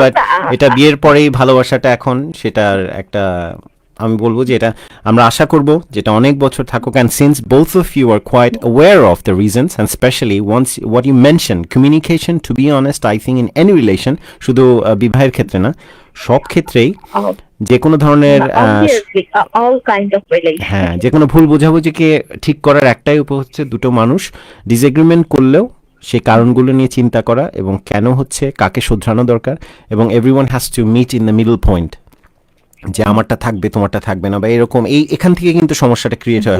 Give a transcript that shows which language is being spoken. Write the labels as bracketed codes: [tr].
[bn] But এটা বিয়ের পরেই ভালোবাসাটা এখন সেটার একটা, আমি বলবো যে এটা আমরা আশা করব যেটা অনেক বছর থাকুক, [en] and since both of you are quite aware of the reasons and specially once what you mention communication, to be honest I think in any relation, [bn] শুধু বিবাহের ক্ষেত্রে না, সব ক্ষেত্রেই যে কোনো ধরনের [en] obviously all kind of relationship. [bn] হ্যাঁ যে কোনো ভুল বোঝাবুঝিকে ঠিক করার একটাই উপায় হচ্ছে দুটো মানুষ ডিসএগ্রিমেন্ট করলেও সেই কারণগুলো নিয়ে চিন্তা করা এবং কেন হচ্ছে, কাকে শুধরানো দরকার, এবং [en] everyone has to meet in the middle point, [bn] যে আমারটা থাকবে তোমারটা থাকবে না, বা এরকম এখান থেকে কিন্তু সমস্যাটা ক্রিয়েট হয়,